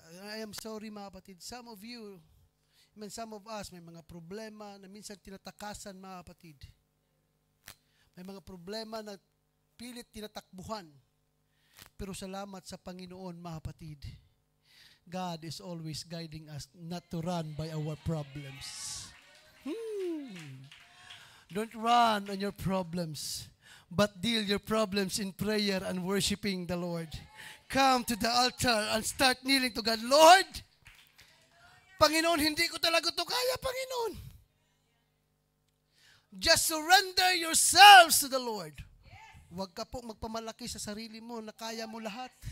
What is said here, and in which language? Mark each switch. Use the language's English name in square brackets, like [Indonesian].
[English] I am sorry, [Filipino] mga kapatid. [English] Some of you, some of us, [Filipino] may mga problema na minsan tinatakasan, mga kapatid. May mga problema na pilit tinatakbuhan. Pero salamat sa Panginoon, mga kapatid. [English] God is always guiding us not to run by our problems. Don't run on your problems, but deal your problems in prayer and worshiping the Lord. Come to the altar and start kneeling to God. Lord, [Filipino] Panginoon, hindi ko talaga ito kaya, Panginoon. [English] Just surrender yourselves to the Lord. [Filipino] Huwag ka po magpamalaki sa sarili mo na kaya mo lahat.